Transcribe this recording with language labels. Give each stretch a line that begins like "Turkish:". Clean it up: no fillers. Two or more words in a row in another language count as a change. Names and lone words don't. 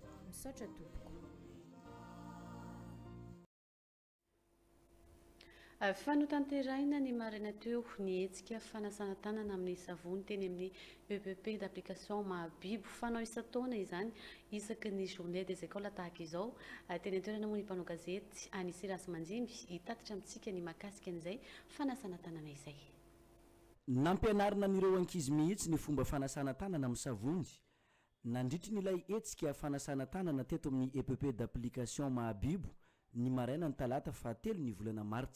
Malagasy: Misaotra tompoko. Fanotanterahina ny marina teo ny hetsika fanasana tanana amin'ny savony teny amin'ny EPP d'application Mahabibo fanao isan-taona izany isaky ny
French: journée des écoles
Malagasy: tahaka izao. Teny an-toerana moa ny mpanao gazety Anisy Rasimanjimby hitatitra amintsika ny mahakasika an'izay fanasana tanana izay. Nampianarina an'ireo ankizy mihitsy ny fomba fanasana tanana amin'ny savony. Nandritry n'ilay hetsika fanasana tanana teto amin'ny EPP d'application Mahabibo ny maraina ny talata 3 ny volana martsa.